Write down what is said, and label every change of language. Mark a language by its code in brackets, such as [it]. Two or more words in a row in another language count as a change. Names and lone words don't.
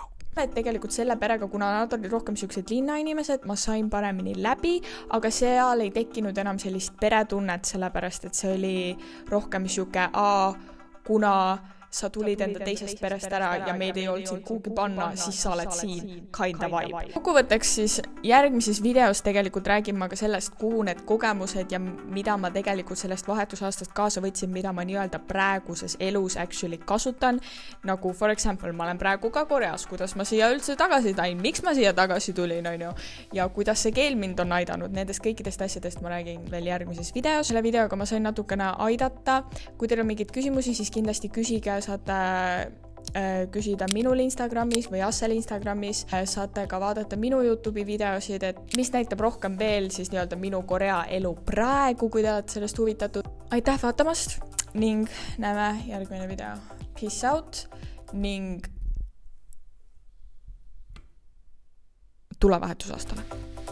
[et] Et tegelikult selle perega, kuna nad olid rohkem sellised linnainimesed, ma sain paremini läbi, aga seal ei tekkinud enam sellist peretunnet, sellepärast et see oli rohkem siuke, kuna sa tulid enda teisest perest ära ja meid ei olnud siin kuhugi panna, siis sa oled siin [en] kind of vibe. [et] Kokkuvõtteks siis järgmises videos tegelikult räägin ma ka sellest, kuhu need kogemused ja mida ma tegelikult sellest vahetusaastast kaasa võtsin, mida ma nii-öelda praeguses elus actually kasutan. [en] Nagu for example, [et] ma olen praegu ka Koreas, kuidas ma siia üldse tagasi tain, miks ma siia tagasi tulin, ja kuidas see keel mind on aidanud. Nendest kõikidest asjadest ma räägin veel järgmises videos. Selle videoga ma sain natukene aidata. Kui teil on mingeid küsimusi, siis kindlasti küsige, saate küsida minul Instagramis või Assel Instagramis, saate ka vaadata minu YouTube'i videosid, et mis näitab rohkem veel siis nii-öelda minu Korea elu praegu, kui te olete sellest huvitatud. Aitäh vaatamast ning näeme järgmine video. [en] Peace out [et] ning tulevahetusaastale.